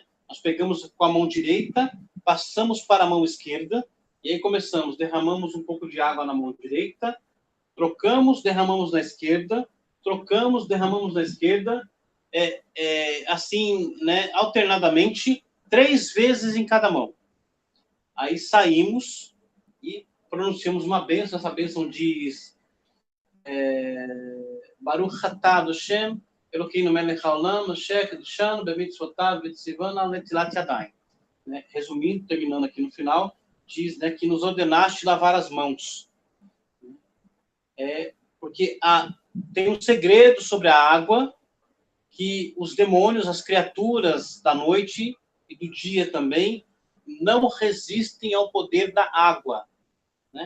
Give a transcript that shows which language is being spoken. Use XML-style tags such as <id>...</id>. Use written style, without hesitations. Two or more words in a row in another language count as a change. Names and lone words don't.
<pt>Nós pegamos com a mão direita, passamos para a mão esquerda, e aí começamos, derramamos um pouco de água na mão direita, trocamos, derramamos na esquerda, trocamos, derramamos na esquerda, assim, né, alternadamente, 3 vezes em cada mão. Aí saímos e pronunciamos uma bênção. Essa bênção diz</pt> <he>ברוך אתה השם אלוקינו מלך העולם אשר קדשנו במצוותיו וציונו על נטילת ידיים.</he> <pt>Resumindo, terminando aqui no final, diz, né, que nos ordenaste lavar as mãos. Porque tem um segredo sobre a água, que os demônios, as criaturas da noite e do dia também, não resistem ao poder da água, né?</pt>